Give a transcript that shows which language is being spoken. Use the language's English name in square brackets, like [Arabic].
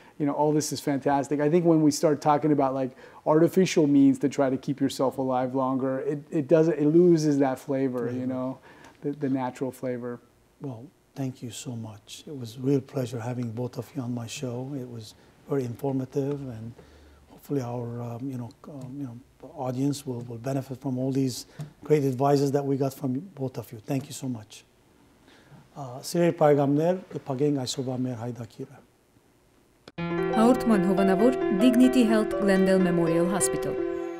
[English] All this is fantastic. I think when we start talking about like artificial means to try to keep yourself alive longer, it loses that flavor, the natural flavor. Well, thank you so much. It was a real pleasure having both of you on my show. It was very informative, and hopefully our audience will benefit from all these great advices that we got from both of you. Thank you so much. [Armenian] Սիրելի բարեկամներ, կփակենք այսօրվա մեր հայդակիրը։ Հաղորդման հովանավոր Dignity Health Glendale Memorial Hospital